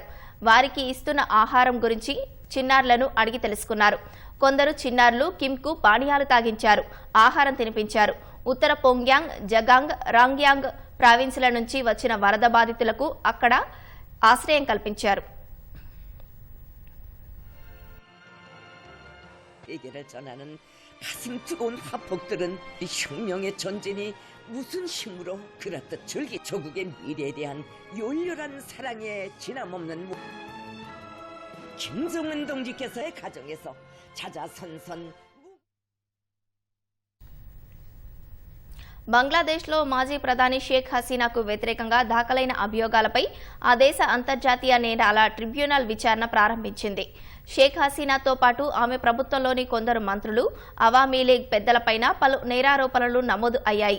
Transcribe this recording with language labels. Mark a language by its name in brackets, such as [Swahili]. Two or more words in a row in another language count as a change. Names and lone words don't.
[Telugu] వారికి ఇస్తున్న ఆహారం గురించి చిన్నారులను అడిగి తెలుసుకున్నారు. కొందరు చిన్నారులు కిమ్కు పానీయాలు తాగించారు, ఆహారం తినిపించారు. ఉత్తర పోంగ్యాంగ్, జగాంగ్, రాంగ్యాంగ్ ప్రావిన్సుల నుంచి వచ్చిన వరద బాధితులకు అక్కడ ఆశ్రయం కల్పించారు. [Korean] 얘기를 전하는 가슴 뜨거운 화폭들은 이 혁명의 전쟁이 무슨 힘으로 그렇듯 절기 조국의 미래에 대한 열렬한 사랑에 지남없는 김정은 동지께서의 가정에서 자자선선 [Telugu] బంగ్లాదేశ్లో మాజీ ప్రధాని షేక్ హసీనాకు వ్యతిరేకంగా దాఖలైన అభియోగాలపై ఆ దేశ అంతర్జాతీయ నేరాల ట్రిబ్యునల్ విచారణ ప్రారంభించింది. షేక్ హసీనాతో పాటు ఆమె ప్రభుత్వంలోని కొందరు మంత్రులు, అవామీ లీగ్ పెద్దలపైన పలు నేరారోపణలు నమోదు అయ్యాయి.